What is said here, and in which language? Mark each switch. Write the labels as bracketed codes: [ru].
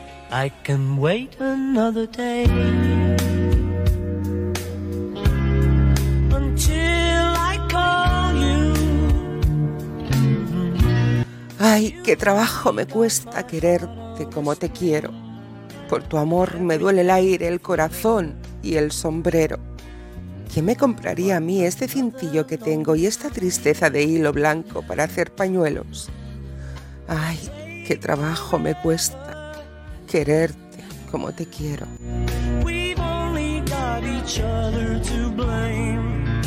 [en] I can wait another day until I call you. [es] Ay, qué trabajo me cuesta quererte como te quiero. Por tu amor me duele el aire, el corazón y el sombrero. ¿Quién me compraría a mí este cintillo que tengo y esta tristeza de hilo blanco para hacer pañuelos? Ay, qué trabajo me cuesta quererte como te quiero. [en] We've only got each other to blame.